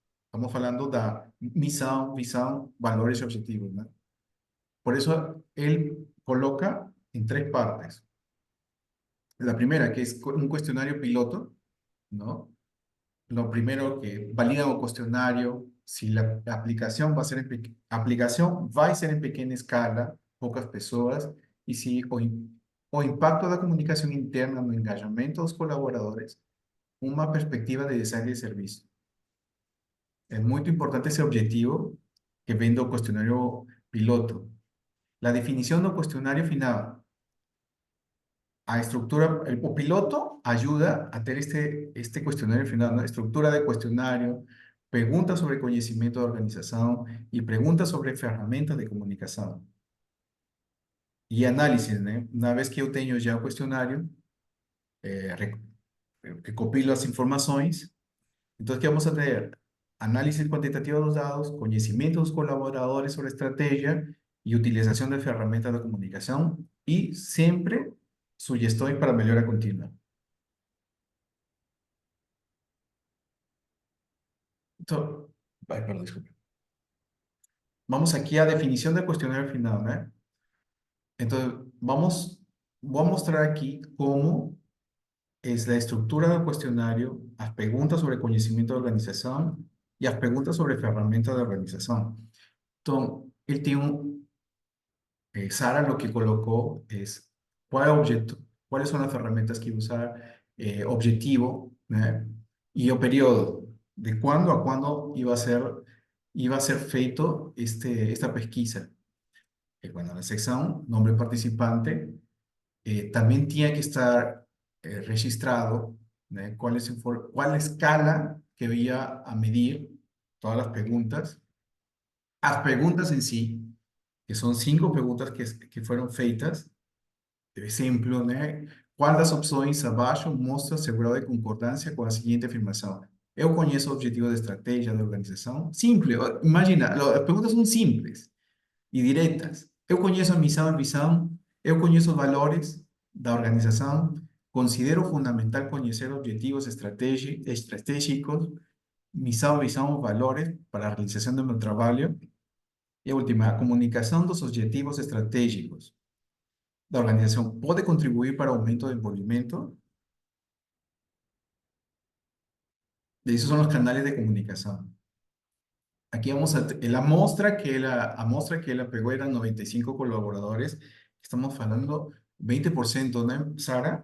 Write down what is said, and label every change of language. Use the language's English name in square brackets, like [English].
[Spanish] Estamos hablando de misión, visión, valores y objetivos, ¿no? Por eso él coloca en 3 partes. La primera, que es un cuestionario piloto, ¿no? Lo primero que valida un cuestionario, si la aplicación va a ser [Portuguese] aplicação vai ser em pequena escala, poucas pessoas, e se o impacto da comunicação interna no engajamento dos colaboradores, uma perspectiva de design de serviço. É muito importante esse objetivo que vem do questionário piloto. [Spanish] La definición [Portuguese] do questionário final. [Spanish] A estructura, o piloto ayuda a ter este cuestionario final, ¿no? Estructura de cuestionario, preguntas sobre conocimiento de organización y preguntas sobre ferramentas de comunicación. Y análisis, ¿no? Una vez que yo tengo ya el cuestionario, recopilo las informaciones, entonces, ¿qué vamos a tener? Análisis cuantitativo de los datos, conocimiento de los colaboradores sobre estrategia y utilización de ferramentas de comunicación y siempre [Portuguese] sugestões para melhora contínua. Então, perdão, desculpa. Vamos aqui à definição do questionário final, né? Então, vou mostrar aqui como é a estrutura do questionário, as perguntas sobre conhecimento da organização e as perguntas sobre ferramentas da organização. Então, ele tem [Spanish] Sara lo que colocó es cuál objeto, cuáles son las herramientas que usar, objetivo, ¿no? Y el periodo, de cuándo a cuándo iba a ser [Portuguese] feito esta pesquisa. [Spanish] Bueno, la sección, nombre participante, también tiene que estar registrado, ¿no? Cuál escala que iba a medir todas las preguntas en sí, que son 5 [Portuguese] perguntas que foram feitas. Por exemplo, né? Qual das opções abaixo mostra seu grau de concordância com a seguinte afirmação? Eu conheço o objetivo da estratégia da organização? Simples. Imagina, as perguntas são simples e diretas. Eu conheço a missão e visão. Eu conheço os valores da organização. Considero fundamental conhecer objetivos estratégicos, missão, visão, valores para a realização do meu trabalho. E a última, a comunicação dos objetivos estratégicos da organização pode contribuir para o aumento do envolvimento. [Spanish] Esos son los canales de comunicación. Aquí vamos a la muestra que ella pegó eran 95 colaboradores. Estamos hablando 20%, ¿no, Sara?